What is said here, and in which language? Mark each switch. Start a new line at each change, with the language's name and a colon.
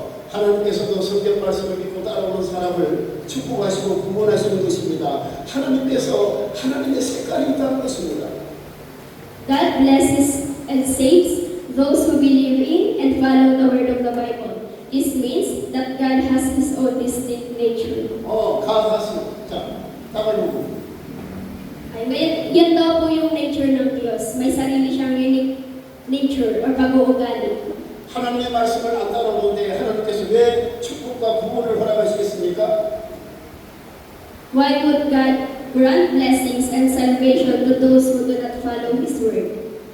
Korean: 하나님께서도 성경 말씀을 믿고 따라오는 사람을 축복하시고 구원하시는 것입니다. 하나님께서 하나님의 색깔이 있다는 것입니다.
English: God blesses and saves those who believe in and follow the word of the Bible. This means that God has His own distinct nature.
Korean: 가하스. 자, 따라오고.
Filipino: Yan daw po yung nature ng Diyos. May sarili siyang unique nature or pag-uugali.
Korean: 하나님의 말씀을 안 따라오는데 하나님께서 왜 축복과 구원을 허락하시겠습니까?
English: Why would God grant blessings and salvation to those who do not follow His word?